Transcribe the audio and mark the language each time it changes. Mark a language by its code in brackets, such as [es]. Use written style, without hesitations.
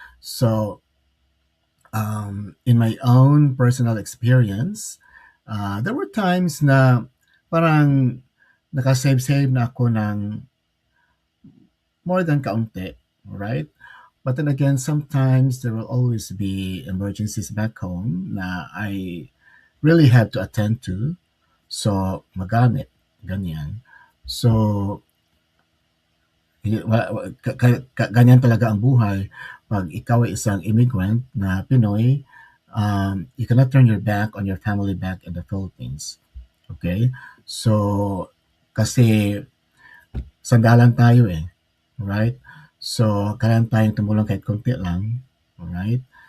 [en] So, in my own personal experience, there were times [tl] na parang nakasave-save na ako [en] ng more than kaunti, right? But then again, sometimes there will always be emergencies back home na I really had to attend to. [tl] So, magamit, ganyan. So, ganyan talaga ang buhay. Pag ikaw ay isang immigrant na Pinoy, [en] you cannot turn your back on your family back in the Philippines. [tl] Okay? So, kasi sandalan tayo eh. Right? So, kailangan tayong tumulong kahit konti lang. Alright?